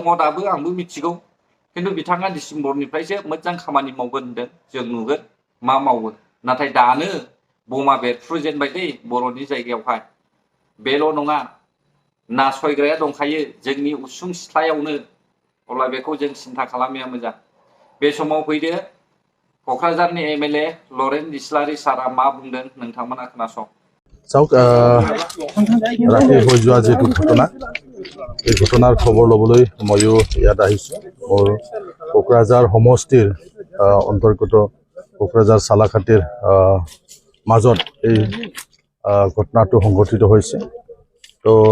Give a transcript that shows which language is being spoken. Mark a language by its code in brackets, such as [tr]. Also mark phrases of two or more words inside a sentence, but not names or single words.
[brx] दाबो आंबो मिथिगौ खिन्थु बिथाङा डिसेम्बरनिफ्रायसो मोजां खामानि मावगोन होनदों जों नुगोन मा मावो नाथाय दानो बमा बेरफ्रुजेनबाय दै बर'नि जायगायावहाय बेल' नङा नासयग्राया दंखायो जोंनि उसुं सिथ्लायावनो अब्ला बेखौ जों सिन्था खालामनाया मोजां बे समाव फैदो क'क्राझारनि एमएलए लरेन इस्लारि सारा मा बुंदों नोंथांमोना खोनासं [as] চাওক ৰাতি হৈ যোৱা যিটো ঘটনা এই ঘটনাৰ খবৰ ল'বলৈ ময়ো ইয়াত আহিছোঁ মোৰ কোকৰাঝাৰ সমষ্টিৰ অন্তৰ্গত কোকৰাঝাৰ চালাকাটিৰ মাজত এই ঘটনাটো সংঘটিত হৈছে তো